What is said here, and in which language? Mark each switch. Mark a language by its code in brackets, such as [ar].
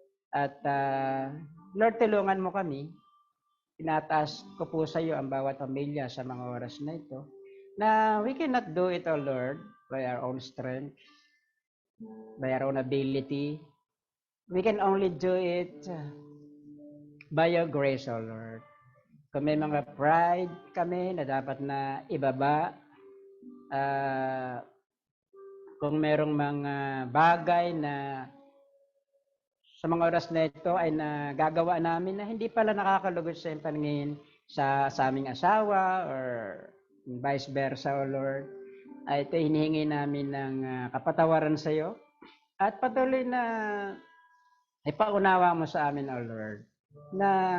[tl] At Lord, tulungan mo kami. Tinataas ko po sa iyo ang bawat pamilya sa mga oras na ito, na [en] we cannot do it, O Lord, by our own strength, by our own ability. We can only do it by your grace, O Lord. [tl] Kung may mga pride kami na dapat na ibaba, kung merong mga bagay na sa mga oras na ito ay nagagawa namin na hindi pala nakakalugod sa iyong paningin sa aming asawa or vice versa, O Lord, ay ito hinihingi namin ng kapatawaran sa iyo at patuloy na ipaunawa mo sa amin, O Lord, na